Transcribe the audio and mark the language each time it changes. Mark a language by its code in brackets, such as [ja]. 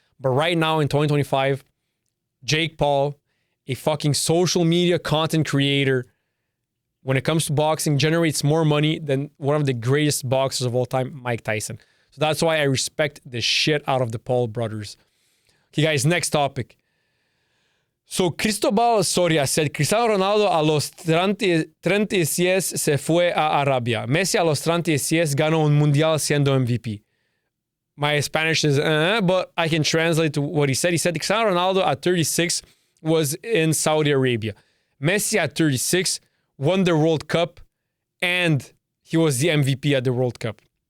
[en] But right now in 2025, Jake Paul, a fucking social media content creator, when it comes to boxing, generates more money than one of the greatest boxers of all time, Mike Tyson. So that's why I respect the shit out of the Paul brothers. Okay, guys, next topic. So Cristobal Soria said, [es] Cristiano Ronaldo a los 36 se fue a Arabia. Messi a los 36 ganó un mundial siendo MVP. [en] My Spanish is, but I can translate to what he said. He said Cristiano Ronaldo at 36 was in Saudi Arabia. Messi at 36 won the World Cup and he was the MVP at the World Cup.